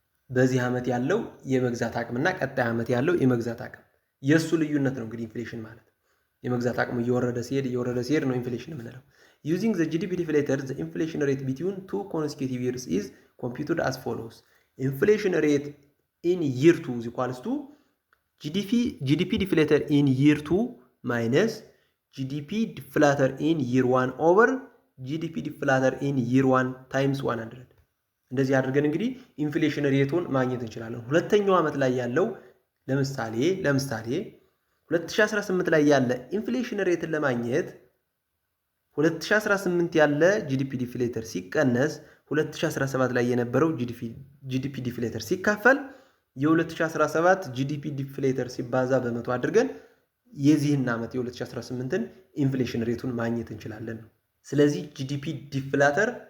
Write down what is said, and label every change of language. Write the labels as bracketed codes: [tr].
[am] በዚህ ዓመት ያለው የመግዛት አቅምና ቀጣይ ዓመት ያለው የመግዛት አቅም የሱ ልዩነት ነው እንግዲህ ኢንፍሌሽን ማለት። የመግዛት አቅሙ እየወረደ ሲሄድ ነው ኢንፍሌሽን የምንለው። [en] Using the GDP deflator, the inflation rate between two consecutive years is computed as follows. Inflation rate in year 2 is equals to GDP deflator in year 2 minus GDP deflator in year 1 over GDP deflator in year 1 times 100. [am] እንደዚህ አድርገን እንግዲህ ኢንፍሌሽን ሬቱን ማግኘት እንችላለን። ሁለተኛው ዓመት ላይ ያለው ለምሳሌ 2018 ላይ ያለ ኢንፍሌሽን ሬትን ለማግኘት 2018 ያለ ጂዲፒ ዲፍሌተር ሲቀነስ 2017 ላይ የነበረው ጂዲፒ ዲፍሌተር ሲካፈል የ2017 ጂዲፒ ዲፍሌተር ሲባዛ በመቶ አድርገን የዚህን ዓመት የ2018ን ኢንፍሌሽን ሬቱን ማግኘት እንችላለን። ስለዚህ ጂዲፒ ዲፍሌተር